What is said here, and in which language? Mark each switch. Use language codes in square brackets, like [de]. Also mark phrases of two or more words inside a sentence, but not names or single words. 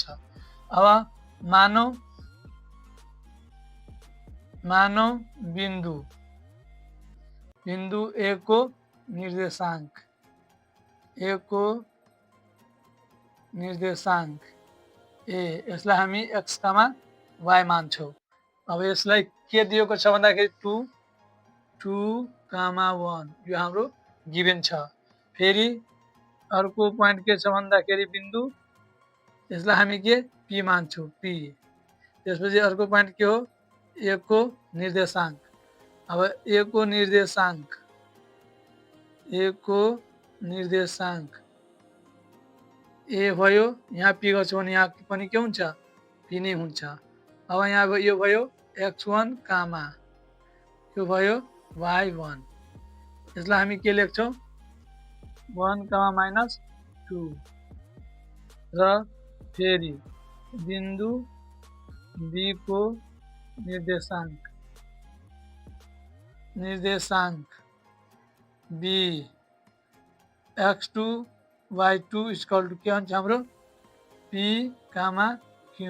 [ne] अब मानौ बिन्दु A को निर्देशांक a यसलाई हामी x, y मान्छौं। अब यसलाई के दिएको छ भन्दाखेरि 2,1 यो हाम्रो गिभन छ। फेरि अर्को प्वाइन्ट के छ भन्दाखेरि बिन्दु यसलाई हामी के p मान्छौं p। त्यसपछि अर्को प्वाइन्ट के हो a को निर्देशांक। अब a को निर्देशांक a भयो, यहाँ p गर्छौं भने यहाँ पनि के हुन्छ p नै हुन्छ। अब यहाँ यो भयो x1, यो भयो y1। यसलाई हामी के लेख्छौं 1, -2 र फेरि बिन्दु b को निर्देशांक b x2 y2 [en] equal to [ne] के हुन्छ हाम्रो p, q।